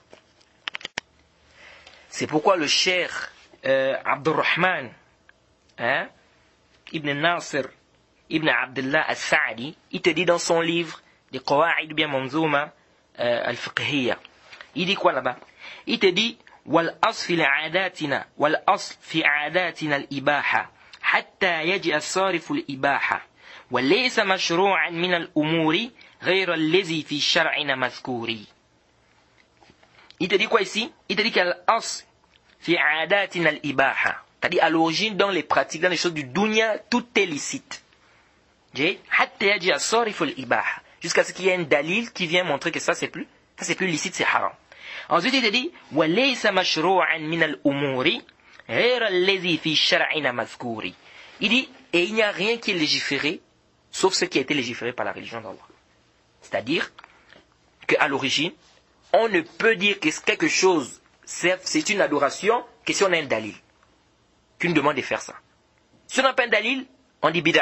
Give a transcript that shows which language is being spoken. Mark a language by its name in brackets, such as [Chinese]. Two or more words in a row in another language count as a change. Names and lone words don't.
[French] C'est pourquoi le cheikh Abdurrahman Ibn Nasir Ibn Abdullah al-Sa'di, il te dit dans son livre des Qawa'id bien Manzouma al-Fiqhiyya, il dit quoi là-bas? Il te dit [Arabic] والأصل في عاداتنا الإباحة حتى يجي الصارف الإباحة وليس مشروعا من الأمور غير الذي في شرعنا مذكور. [French] Il te dit quoi ici? Il te dit qu'il y a [Arabic] الأصل في عاداتنا الإباحة. [French] C'est-à-dire à l'origine dans les pratiques, dans les choses du dunya, tout est licite. [Arabic] حتى يجي الصارف الإباحة. [French] Jusqu'à ce qu'il y ait un dalil qui vient montrer que ça c'est plus licite, c'est haram. Ensuite il te dit [Arabic] وليس مشروعا من الأمور غير الذي في شرعنا مذكور. [French] Il dit et il n'y a rien qui est légiféré sauf ce qui a été légiféré par la religion d'Allah. C'est-à-dire qu'à l'origine, on ne peut dire que quelque chose, c'est une adoration, que si on a un dalil. Qu'une demande de faire ça. Si on n'a pas un dalil, on dit bid'a.